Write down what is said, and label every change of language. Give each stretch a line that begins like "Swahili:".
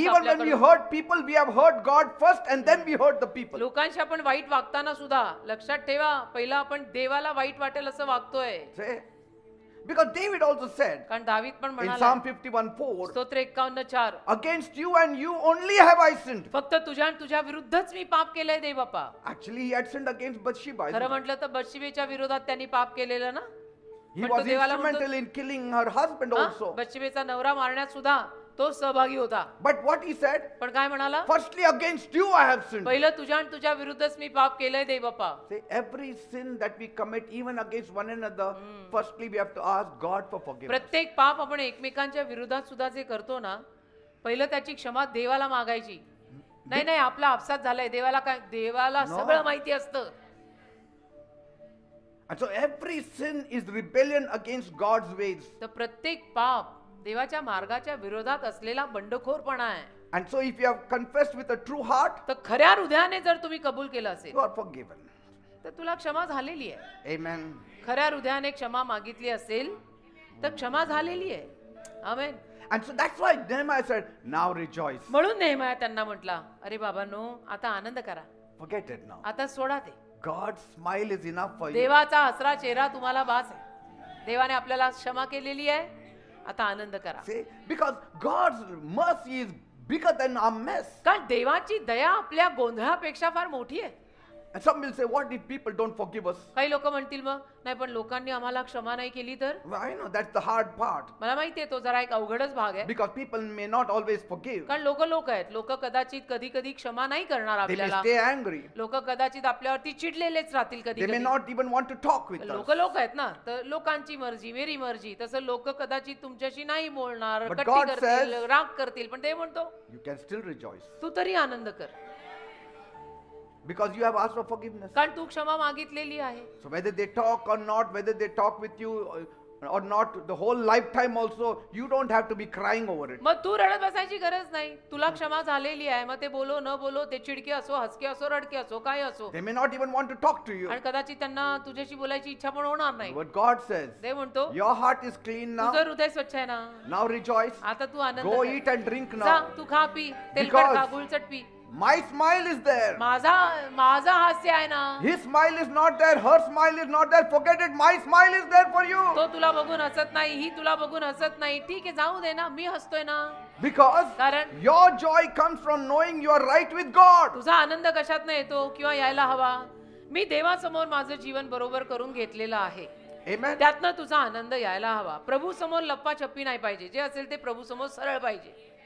English: Even when we
Marathi: आपल्याकडून.
English: hurt people, we have hurt God first and then we hurt the people.
Marathi: लोकांशी आपण वाईट वागताना सुद्धा लक्षात ठेवा पहिला आपण देवाला वाईट वाटेल असं वागतोय.
English: Say, because David also said
Marathi: कारण दावीद पण
English: in
Marathi: म्हणाला
English: Psalm 51:4,
Marathi: स्तोत्र 51:4
English: against you and you only have I sinned.
Marathi: फक्त तुझ्या आणि तुझ्या विरुद्धच मी पाप केलंय देव बापा.
English: Actually, he had sinned against Bathsheba.
Marathi: खरं म्हटलं तर बत्शेबेच्या विरोधात त्यांनी पाप केलेलं ना.
English: He
Marathi: पण
English: was
Marathi: तो देवाला म्हणतो-
English: instrumental in killing her husband
Marathi: हा?
English: also.
Marathi: बत्शेबेचा नवरा मारण्यात सुद्धा तो सहभागी होता.
English: But what he said,
Marathi: पण काय म्हणाला?
English: firstly against you I have sinned.
Marathi: पहिलं तुझ्या आणि तुझ्या विरुद्धच मी पाप केलंय देव बापा.
English: Say, every sin that we commit, even against one another, firstly we have to ask God for forgiveness.
Marathi: प्रत्येक पाप आपण एकमेकांच्या विरोधात सुद्धा जे करतो ना पहिलं त्याची क्षमा देवाला मागायची. नाही नाही आपला अपसात झालाय देवाला काय देवाला
English: No.
Marathi: सगळं माहिती असतं.
English: And so every sin is rebellion against God's ways.
Marathi: तर प्रत्येक पाप देवाच्या मार्गाच्या विरोधात असलेला बंडखोरपणा आहे.
English: And so if you have confessed with a true heart,
Marathi: तर खऱ्या हृदयाने जर तुम्ही कबूल केलं असेल
English: you are forgiven.
Marathi: तर तुला क्षमा झालेली आहे.
English: Amen.
Marathi: खऱ्या हृदयाने क्षमा मागितली असेल तर क्षमा झालेली आहे. आमेन.
English: And so that's why Nehemiah said, now rejoice.
Marathi: म्हणून नेहमी त्यांना म्हटला अरे बाबांनो आता आनंद करा.
English: Forget it now.
Marathi: आता सोडा ते.
English: God's smile is enough for you.
Marathi: देवाचा हसरा चेहरा तुम्हाला बास आहे. देवाने आपल्याला क्षमा केलेली आहे. आता आनंद करा.
English: See, because God's mercy is bigger than our mess.
Marathi: कारण देवाची दया आपल्या गोंधळापेक्षा फार मोठी आहे.
English: And some will say, what if people don't forgive us?
Marathi: काही लोक म्हणतील मग नाही पण लोकांनी आम्हाला क्षमा नाही केली तर.
English: Well, I know that's the hard part.
Marathi: मला माहिती आहे तो जरा एक अवघडच भाग आहे.
English: Because people may not always forgive.
Marathi: कारण लोक आहेत. लोक कदाचित कधी कधी क्षमा नाही करणार
English: They may
Marathi: आपल्याला.
English: stay angry.
Marathi: लोक कदाचित आपल्यावरती चिडलेलेच राहतील कधी
English: They may
Marathi: कधी.
English: not even want to talk with us.
Marathi: लोक आहेत ना तर लोकांची मर्जी
Hindi: मेरी मर्जी
Marathi: तसं लोक कदाचित तुमच्याशी नाही बोलणार
English: But
Marathi: कट्टी
English: God
Marathi: करतील
English: says-
Marathi: राग करतील पण ते म्हणतो
English: You can still rejoice.
Marathi: तू तरी आनंद कर
English: Because you have asked for forgiveness.
Marathi: कारण तू क्षमा मागितलेली आहे.
English: So whether they talk or not, whether they talk with you or not, the whole lifetime also, you don't have to be crying over it.
Marathi: मग तू रडत बसायची गरज नाही. तुला क्षमा झालेली आहे. मग ते बोलो न बोलो ते चिडके असो हसके असो रडके असो काय असो
English: They may not even want to talk to you.
Marathi: आणि कदाचित त्यांना तुझ्याशी बोलायची इच्छा पण होणार नाही.
English: But God says,
Marathi: ते म्हणतो
English: your heart is clean now.
Marathi: तुझं हृदय स्वच्छ आहे ना.
English: Now rejoice.
Marathi: आता तू आनंद
English: Go
Marathi: कर.
English: eat and drink
Marathi: जा
English: now.
Marathi: तू खा पी तेलकट
English: Because-
Marathi: खा गुळचट P.
English: My smile is there.
Marathi: माझा हास्य आहे ना.
English: His smile is not there. Her smile is not there. Forget it. My smile is there for you.
Marathi: तो तुला बघून हसत नाही ही तुला बघून हसत नाही. ठीक आहे जाऊ दे ना मी हसतोय ना.
English: Because
Marathi: कारण
English: your joy comes from knowing you are right with God.
Marathi: तुझा आनंद कशात नाही येतो किंवा यायला हवा मी देवासमोर माझं जीवन बरोबर करून घेतलेलं आहे.
English: Amen.
Marathi: त्यातनं तुझा आनंद यायला हवा. प्रभू समोर लप्पाछप्पी नाही पाहिजे. जे असेल ते प्रभू समोर सरळ पाहिजे.